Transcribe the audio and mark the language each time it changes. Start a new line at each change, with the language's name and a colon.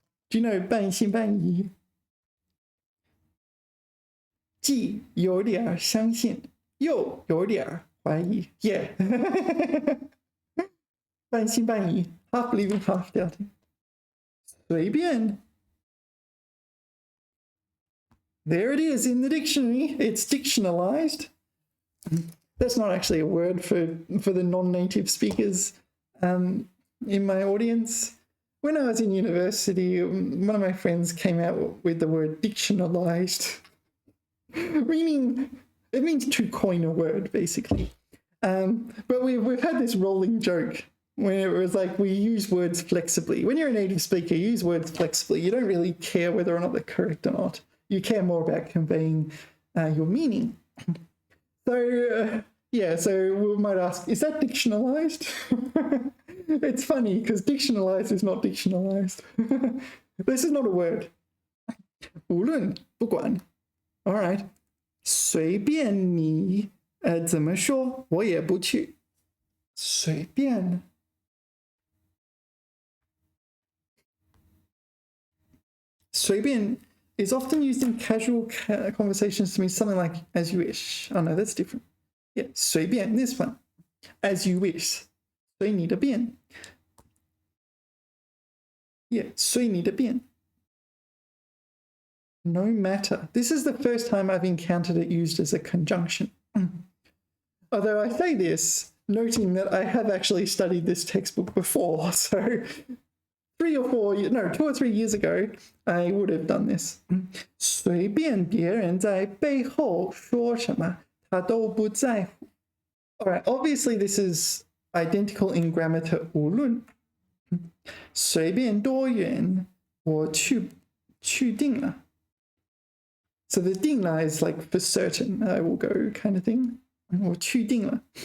English: Do you know 半信半疑？
Chinese: 既有点相信，又有点怀疑。
English: Yeah. 半信半疑 ，half believing, half doubting.
Chinese: 随便。
English: There it is in the dictionary. It's dictionalized. That's not actually a word for the non-native speakers in my audience. When I was in university, one of my friends came out with the word dictionalized, meaning it means to coin a word, basically. But we've had this rolling joke where it was like we use words flexibly. When you're a native speaker, you use words flexibly. You don't really care whether or not they're correct or not. You care more about conveying your meaning. So, yeah, so we might ask, is that dictionalized? It's funny because dictionalized is not dictionalized. This is not a word.
Chinese: 无论不管
English: All right.
Chinese: 随便你怎么说，我也不去。随便。
English: 随便 is often used in casual conversations to mean something like as you wish. Oh no, that's different. Yeah, 随便 this one. As you wish.
Chinese: 随你的便
English: Yeah,
Chinese: 随你的便
English: No matter. This is the first time I've encountered it used as a conjunction. Although I say this, noting that I have actually studied this textbook before, so 2 or 3 years ago, I would have done this.
Chinese: 随便别人在背后说什么，他都不在乎。
English: All right, obviously this is identical in grammar to 无论。
Chinese: 随便多远，我去定了。
English: So the 定了 is like for certain, I will go kind of thing.
Chinese: 我去定了。